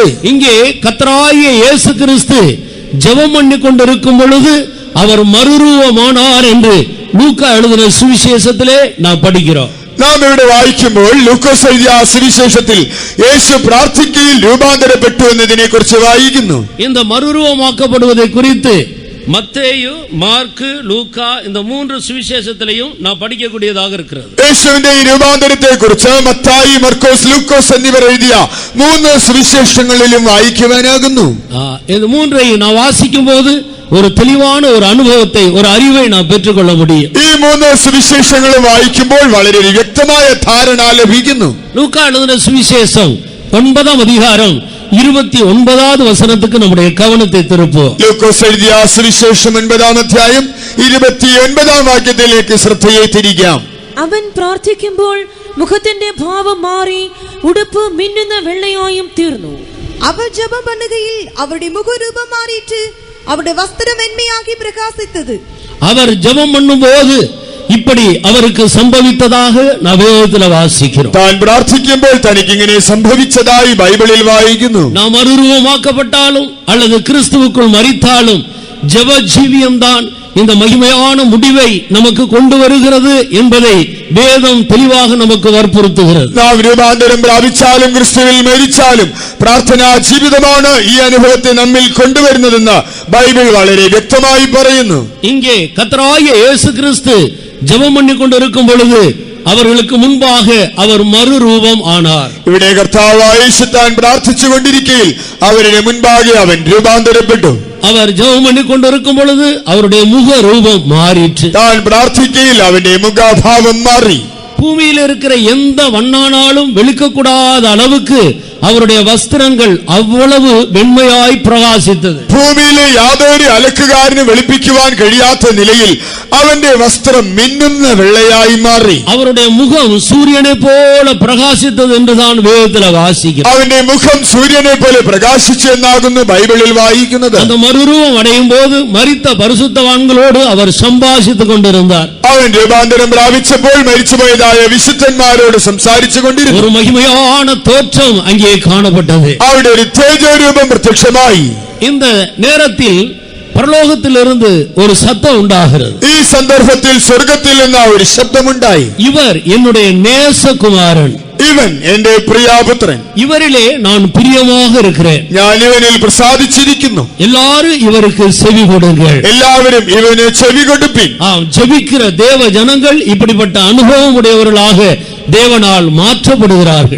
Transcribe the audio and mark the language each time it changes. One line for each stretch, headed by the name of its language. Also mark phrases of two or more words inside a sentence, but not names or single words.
Tamil: இங்கே கர்த்தராகிய இயேசு கிறிஸ்து ஜெபம் பண்ணி கொண்டிருக்கும் பொழுது அவர் மறுரூபமானார் என்று லூக்கா எழுதின சுவிசேஷத்திலே நாம் படிக்கிறோம்.
Malayalam: നാം ഇവിടെ വായിക്കുമ്പോൾ ലൂക്കോസ് എഴുതിയ സുവിശേഷത്തിൽ യേശു പ്രാർത്ഥിക്കയിൽ രൂപാന്തരപ്പെട്ടു എന്നതിനെ കുറിച്ച് വായിക്കുന്നു.
Tamil: இந்த மறுரூபமாக்கப்படுவதை குறித்து மத்தேயு, மார்க்கு, லூக்கா இந்த மூன்று சுவிசேஷத்திலையும் நான் படிக்கக்கூடியதாக இருக்கிறது.
Malayalam: യേശുവിന്റെ ഈ രൂപാന്തരത്തെ കുറിച്ച് മത്തായി, മർക്കോസ്, ലൂക്കോസ് എന്നിവർ എഴുതിയ മൂന്ന് സുവിശേഷങ്ങളിലും വായിക്കുവാനാകുന്നു.
Tamil: இந்த மூன்றையும் நான் வாசிக்கும் போது ஒரு தெளிவான ஒரு அனுபவத்தை, ஒரு அறிவை நான் பெற்றுக்கொள்ள முடியும்.
Malayalam: ഈ മൂന്ന് സുവിശേഷങ്ങളും വായിക്കുമ്പോൾ വളരെ വ്യക്തമായ ധാരണ ലഭിക്കുന്നു.
Tamil: லூக்கா எழுதின சுவிசேஷம் 9ஆம் அதிகாரம் 29வது வசனத்துக்கு நம்முடைய கவனத்தை திருப்புவோம்.
Malayalam: ലൂക്കോസ് എഴുതിയ സുവിശേഷം 9ആം അധ്യായം 29ആം വാക്യത്തിലേക്ക് ശ്രദ്ധയെ തിരിക്കാം. അവൻ പ്രാർത്ഥിക്കുമ്പോൾ മുഖത്തിന്റെ ഭാവം മാറി ഉടുപ്പ് മിന്നുന്ന വെള്ളയായും തീർന്നു.
Tamil: அவர் ஜபம் பண்ணுகையில் அவருடைய முகரூபம் மாறிற்று, அவருடைய வஸ்திரம் வெண்மையாகி பிரகாசித்தது. அவர் ஜெபம் பண்ணும்போது இப்படி அவருக்கு சம்பவித்ததாக நாம் வேதத்தில் வாசிக்கிறோம்.
Malayalam: താൻ പ്രാർത്ഥിക്കുമ്പോൾ തനിക്ക് ഇങ്ങനെ സംഭവിച്ചതായി ബൈബിളിൽ വായിക്കുന്നു.
Tamil: நாம் மறுரூபமாக்கப்பட்டாலும் அல்லது கிறிஸ்துவுக்குள் மரித்தாலும் ஜெப ஜீவியம்தான் இந்த மகிமையான முடிவை நமக்கு கொண்டு வருகிறது என்பதை வேதம் தெளிவாக நமக்கு வற்புறுத்துகிறது.
Malayalam: നാം രൂപാന്തരം പ്രാപിച്ചാലും ക്രിസ്തുവിൽ മരിച്ചാലും പ്രാർത്ഥനാ ജീവിതമാണ് ഈ അനുഭവത്തെ നമ്മിൽ കൊണ്ടുവരുന്നതെന്ന് ബൈബിൾ വളരെ വ്യക്തമായി പറയുന്നു.
Tamil: இங்கே கர்த்தராகிய இயேசு கிறிஸ்து ஜெபம் பண்ணிக்கொண்டிருக்கும் பொழுது அவர்களுக்கு முன்பாக அவர் மறுரூபம் ஆனார்.
Malayalam: ഇവിടെ കർത്താവായ യേശു താൻ പ്രാർത്ഥിച്ചുകൊണ്ടിരിക്കുകയിൽ അവരുടെ മുൻപാകെ അവൻ രൂപാന്തരപ്പെട്ടു.
Tamil: அவர் ஜெபம் பண்ணிக்கொண்டிருக்கும் பொழுது அவருடைய முக ரூபம் மாறிற்று.
Malayalam: താൻ പ്രാർത്ഥിക്കുകയിൽ അവന്റെ മുഖഭാവം മാറി.
Tamil: பூமியில் இருக்கிற எந்த வண்ணானாலும் வெளுக்கக்கூடாத அளவுக்கு அவருடைய வஸ்திரங்கள் அவ்வளவு வெண்மையாய் பிரகாசித்தது.
Malayalam: ഭൂമിയിലെ യാതൊരു അലക്കുകാരന് വെളുപ്പിക്കുവാൻ കഴിയാത്ത നിലയിൽ അവന്റെ വസ്ത്രം മിന്നുന്ന വെള്ളയായി മാറി.
Tamil: அவருடைய முகம் சூரியனை போல பிரகாசித்தது என்றுதான் வேதத்தில் வாசிக்கிறோம்.
Malayalam: അവന്റെ മുഖം സൂര്യനെ പോലെ പ്രകാശിച്ചു എന്നാകുന്നു ബൈബിളിൽ വായിക്കുന്നത്.
Tamil: அந்த மறுரூபம் அடையும் போது மரித்த பரிசுத்தவான்களோடு அவர் சம்பாஷித்துக் கொண்டிருந்தார்.
Malayalam: അവൻ രൂപാന്തരം പ്രാപിച്ചപ്പോൾ മരിച്ചുപോയതായ വിശുദ്ധന്മാരോട് സംസാരിച്ചു കൊണ്ടിരുന്നു.
Tamil: ஒரு மகிமையான தோற்றம் அங்கே காணப்பட்டது.
Malayalam: അവിടെ ഒരു തേജോരൂപം പ്രത്യക്ഷമായി.
Tamil: இந்த நேரத்தில் பரலோகத்திலிருந்து ஒரு சத்தம் உண்டாகிறது.
Malayalam: ഈ സന്ദർഭത്തിൽ സ്വർഗത്തിൽ നിന്ന് ഒരു ശബ്ദമുണ്ടായി.
Tamil: இவர் என்னுடைய நேசகுமாரன்,
Malayalam: ഇവൻ എന്റെ പ്രിയപുത്രൻ,
Tamil: இவரிலே நான் பிரியமாக இருக்கிறேன்,
Malayalam: ഞാൻ ഇവനിൽ പ്രസാദിച്ചിരിക്കുന്നു.
Tamil: எல்லாரும் இவருக்கு செவி கொடுங்கள்.
Malayalam: എല്ലാവരും ഇവന് ചെവി കൊടുപ്പിൻ.
Tamil: ஜெபிக்கிற தேவ ஜனங்கள் இப்படிப்பட்ட அனுபவம் உடையவர்களாக தேவனால் மாற்றப்படுகிறார்கள்.